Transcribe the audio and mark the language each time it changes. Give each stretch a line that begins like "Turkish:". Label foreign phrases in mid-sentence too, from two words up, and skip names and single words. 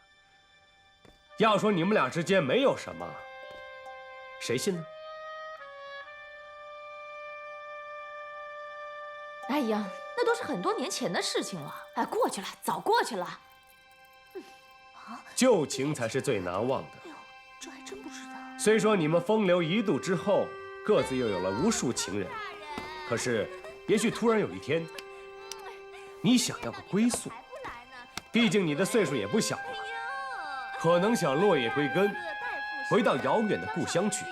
Chinese: 要說你們倆之間沒有什麼，誰信呢？哎呀，那都是很多年前的事情了，哎，过去了，早过去了。舊情才是最難忘的。哎呦，这還真不知道。雖說你們風流一度之後，各自又有了無數情人，可是，也許突然有一天，你想要個歸宿，畢竟你的歲數也不小了，可能想落葉歸根，回到遙遠的故鄉去。